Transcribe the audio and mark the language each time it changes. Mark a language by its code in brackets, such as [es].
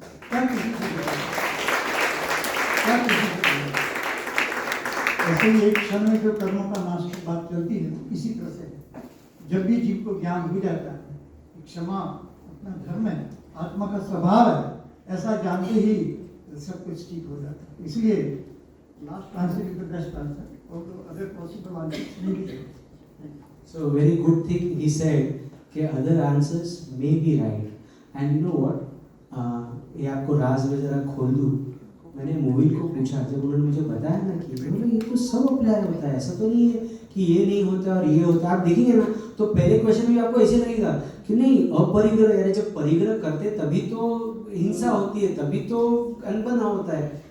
[hi] क्या किसी से क्या किसी ऐसे ही एक क्षण में जो कर्मों का नाश की बात चलती है, इसी तरह से जब भी जीव को ज्ञान हो जाता है क्षमा अपना धर्म है, आत्मा का स्वभाव है, ऐसा जानते ही सब कुछ ठीक हो जाता है। [en] इसलिए last answer is the best answer, [hi] और [en] other possible answer [hi] नहीं है। [en] So very good thing he said [hi] कि [en] other answers may be right, and you know what? [hi] ये आपको राज में जरा खोल दूँ। मैंने मोहिल को पूछा, जब उन्होंने मुझे बताया ना कि ये तो सब अप्लाई होता है, ऐसा तो नहीं है कि ये नहीं होता और ये होता है। आप देखेंगे ना तो पहले क्वेश्चन में आपको ऐसे लगेगा कि नहीं, अपरिग्रह, यानी जब परिग्रह करते तभी तो हिंसा होती है, तभी तो अनबना होता है।